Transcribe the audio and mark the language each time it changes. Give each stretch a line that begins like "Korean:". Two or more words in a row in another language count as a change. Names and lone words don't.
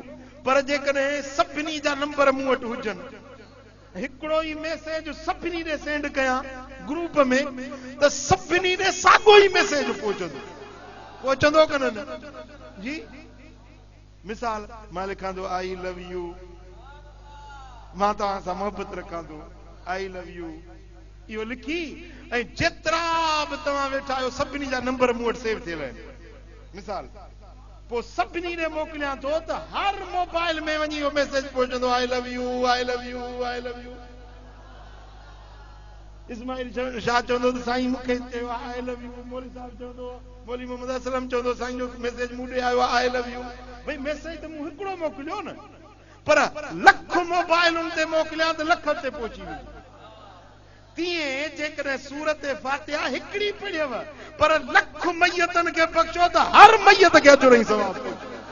Sindhi: पर जेकॾहिं सभिनी जा नंबर मूं वटि हुजनि, हिकिड़ो ई मैसेज सभिनी ॾे सेंड कयां ग्रुप में त सभिनी ॾे साॻियो ई मैसेज पहुचंदो, पहुचंदो कि न जी? मिसाल मां लिखां थो
English: I love you
Sindhi: मां तव्हां सां मोहबत रखां थो,
English: I love you,
Sindhi: इहो लिखी ऐं जेतिरा बि तव्हां वेठा आहियो सभिनी जा नंबर मूं वटि सेव थियल आहिनि। मिसाल पोइ सभिनी ॾे मोकिलियां थो त हर मोबाइल में वञी इहो मैसेज पहुचंदो,
English: I love you, I love you, I love you.
Sindhi: इस्माइल शाह चवंदो त साईं मूंखे चयो
English: I love you,
Sindhi: मौली साहब चवंदो, मौली मोहम्मद असलम चवंदो साईं जो मैसेज मूं ॾे आयो
English: I love you.
Sindhi: भई मैसेज त मूं हिकिड़ो मोकिलियो न, पर लख मोबाइलुनि ते मोकिलियां त लख ते पहुची वई। तीअं जेकॾहिं सूरत फातिहा हिकिड़ी पढ़ियव पर लख मैयतनि खे बख़्शो त हर मैयत खे अजर ऐं सवाब पहुची।